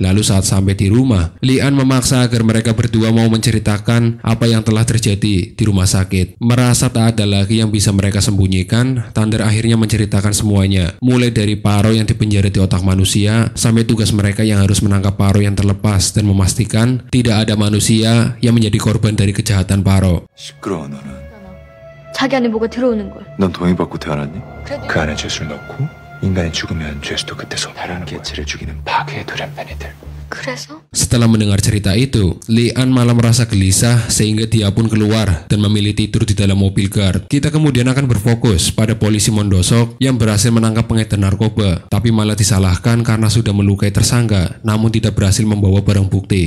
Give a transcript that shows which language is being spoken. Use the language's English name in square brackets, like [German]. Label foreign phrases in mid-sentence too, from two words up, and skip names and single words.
[Indonesian] Lalu saat sampai di rumah, Lian memaksa agar mereka berdua mau menceritakan apa yang telah terjadi di rumah sakit. Merasa tak ada lagi yang bisa mereka sembunyikan, Thunder akhirnya menceritakan semuanya, mulai dari paro yang dipenjara di otak manusia sampai tugas mereka yang harus menangkap paro yang terlepas dan memastikan tidak ada manusia yang menjadi korban dari kejahatan paro. [Korean] 시끄러워 너는. 자기 안에 뭐가 들어오는 걸. 넌 동의받고 태어났니? 그 안에 죄수를 넣고 인간이 죽으면 죄수도 그때 소 다른 개체를 죽이는 파괴의 돌연변이들. 그래서? [Indonesian] Setelah mendengar cerita itu, Lian malah merasa gelisah sehingga dia pun keluar dan memilih tidur di dalam mobil guard. Kita kemudian akan berfokus pada polisi Mondosok yang berhasil menangkap pengedar narkoba, tapi malah disalahkan karena sudah melukai tersangka, namun tidak berhasil membawa barang bukti.